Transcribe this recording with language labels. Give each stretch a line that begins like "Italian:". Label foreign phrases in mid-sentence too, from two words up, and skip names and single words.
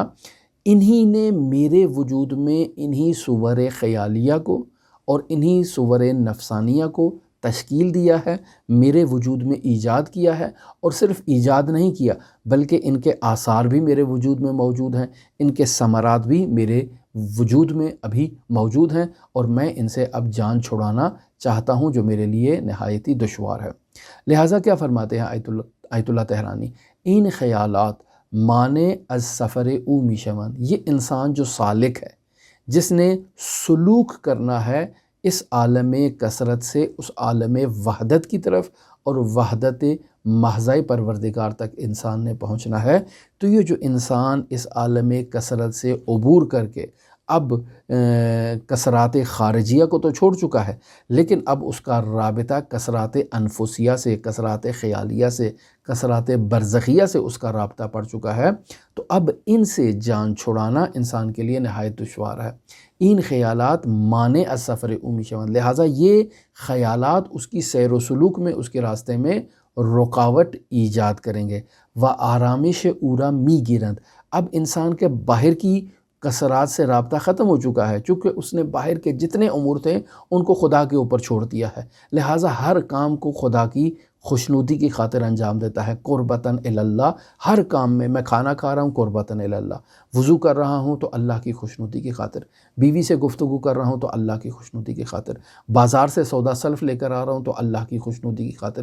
Urdu: انہی نے میرے وجود میں انہی صور خیالیہ کو اور انہی صور نفسانیہ کو تشکیل دیا ہے، میرے وجود میں ایجاد کیا ہے، اور صرف ایجاد نہیں کیا بلکہ ان کے آثار بھی میرے وجود میں موجود ہیں، ان کے ثمرات بھی میرے وجود میں ابھی موجود ہیں، اور میں ان سے اب جان چھڑانا چاہتا ہوں جو میرے لیے نہایت ہی دشوار ہے۔ لہٰذا کیا فرماتے ہیں آیت اللہ تہرانی،
Persian: ان خیالات مانے از سفر او میشون،
Urdu: یہ انسان جو سالک ہے، جس نے سلوک کرنا ہے اس عالم کثرت سے اس عالم وحدت کی طرف، اور وحدت محض پروردگار تک انسان نے پہنچنا ہے، تو یہ جو انسان اس عالم کثرت سے عبور کر کے اب کثرات خارجیہ کو تو چھوڑ چکا ہے، لیکن اب اس کا رابطہ کثرات انفسیہ سے، کثرات خیالیہ سے، کثرات برزخیہ سے اس کا رابطہ پڑ چکا ہے، تو اب ان سے جان چھڑانا انسان کے لیے نہایت دشوار ہے۔
Persian: ان خیالات مانے از سفر اومی شون،
Urdu: لہٰذا یہ خیالات اس کی سیر و سلوک میں، اس کے راستے میں رکاوٹ ایجاد کریں گے۔
Persian: و آرامش اورا می گیرند،
Urdu: اب انسان کے باہر کی کثرات سے رابطہ ختم ہو چکا ہے، چونکہ اس نے باہر کے جتنے امور تھے ان کو خدا کے اوپر چھوڑ دیا ہے، لہٰذا ہر کام کو خدا کی خوشنودی کی خاطر انجام دیتا ہے،
Arabic: قربتاً اللہ،
Urdu: ہر کام میں کھانا کھا رہا ہوں
Arabic: قربتاً اللہ،
Urdu: وضو کر رہا ہوں تو اللہ کی خوشنودی کی خاطر، بیوی سے گفتگو کر رہا ہوں تو اللہ کی خوشنودی کی خاطر، بازار سے سودا سلف لے کر آ رہا ہوں تو اللہ کی خوشنودی کی خاطر۔